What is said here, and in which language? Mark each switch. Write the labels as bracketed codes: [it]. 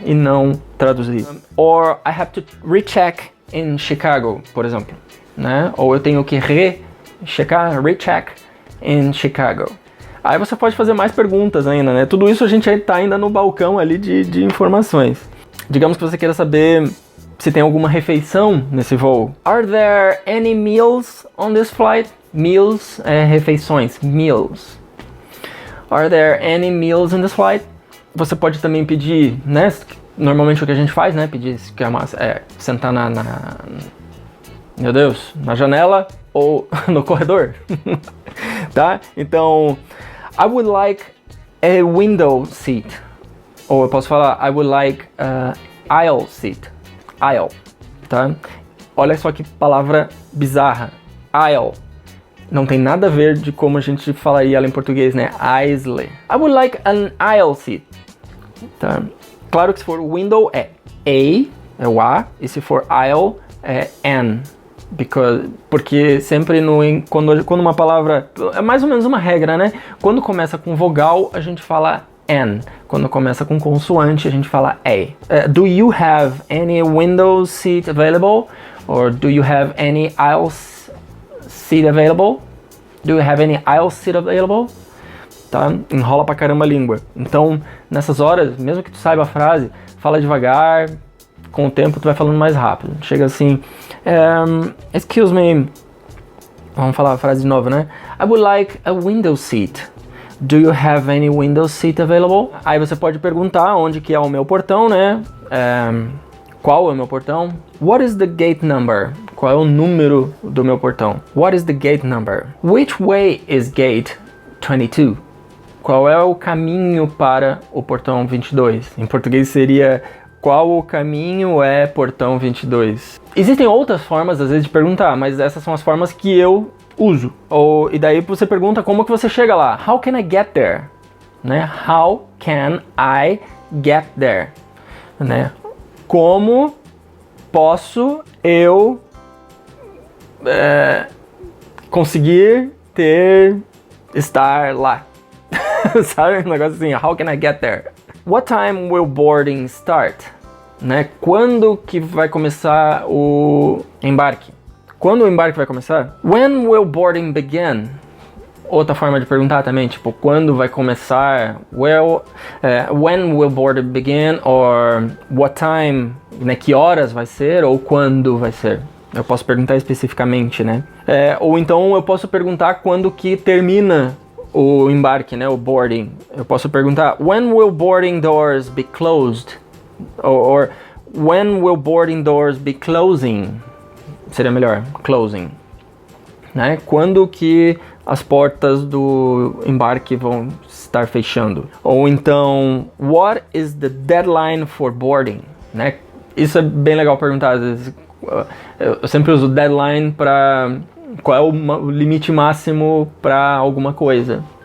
[pt] E não traduzir. [en] Or I have to recheck in Chicago, [pt] por exemplo, né? Ou eu tenho que recheck in Chicago. Aí você pode fazer mais perguntas ainda, né? Tudo isso a gente tá ainda no balcão ali de informações. Digamos que você queira saber se tem alguma refeição nesse voo. [en] Are there any meals on this flight? [pt] Meals é refeições, meals. [en] Are there any meals in this flight? [pt] Você pode também pedir, né? Normalmente o que a gente faz, né? Pedir sentar meu Deus, na janela ou no corredor, tá? Então, [en] I would like a window seat. [pt] Ou eu posso falar, [en] I would like aisle seat. [pt] Aisle, tá? Olha só que palavra bizarra. Aisle. Não tem nada a ver de como a gente falaria ela em português, né? Aisle. [en] I would like an aisle seat. [pt] Tá? Claro que se for window é o A, e se for aisle é N. Porque sempre quando uma palavra, é mais ou menos uma regra, né? Quando começa com vogal, a gente fala N. Quando começa com consoante, a gente fala A. [en] Do you have any window seat available? Or do you have any aisle seat available? Do you have any aisle seat available? [pt] Tá? Enrola pra caramba a língua. Então, nessas horas, mesmo que tu saiba a frase, fala devagar, com o tempo tu vai falando mais rápido. Chega assim, [en] excuse me, [pt] vamos falar a frase de novo, né? [en] I would like a window seat. Do you have any window seat available? [pt] Aí você pode perguntar onde que é o meu portão, né? Qual é o meu portão? [en] What is the gate number? [pt] Qual é o número do meu portão? [en] What is the gate number? Which way is gate 22? [pt] Qual é o caminho para o portão 22? Em português seria: qual o caminho é portão 22? Existem outras formas, às vezes, de perguntar, mas essas são as formas que eu uso. E daí você pergunta como que você chega lá. [en] How can I get there? [pt] Né? [en] How can I get there? Né? [pt] Como posso eu conseguir estar lá? Sabe? Um negócio assim, [en] how can I get there? What time will boarding start? [pt] Né? Quando que vai começar o embarque? Quando o embarque vai começar? [en] When will boarding begin? [pt] Outra forma de perguntar também, tipo, quando vai começar? [en] When will boarding begin? Or what time? [pt] Né? Que horas vai ser? Ou quando vai ser? Eu posso perguntar especificamente, né? Ou então eu posso perguntar quando que termina o embarque, né? O boarding. Eu posso perguntar: [en] when will boarding doors be closed? Or when will boarding doors be closing? [pt] Seria melhor, closing. Né? Quando que as portas do embarque vão estar fechando? Ou então, [en] what is the deadline for boarding? [pt] Né? Isso é bem legal perguntar. Às vezes, eu sempre uso deadline para qual é o limite máximo para alguma coisa.